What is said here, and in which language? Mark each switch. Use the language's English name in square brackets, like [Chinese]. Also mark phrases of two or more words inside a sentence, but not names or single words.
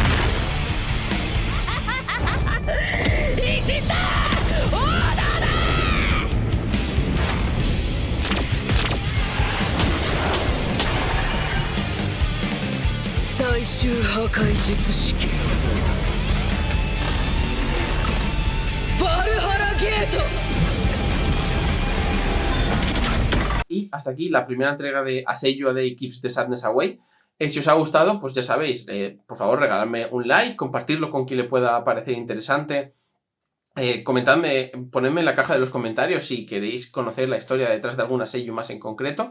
[Japanese] 石さオーダーだ。最終破壊術式バルハラゲート。 [Spanish] Y hasta aquí la primera entrega de Aseyu A Day Keeps the Sadness Away. Si os ha gustado, pues ya sabéis, por favor regaladme un like, compartirlo con quien le pueda parecer interesante, comentadme, ponedme en la caja de los comentarios si queréis conocer la historia detrás de alguna Aseyu más en concreto.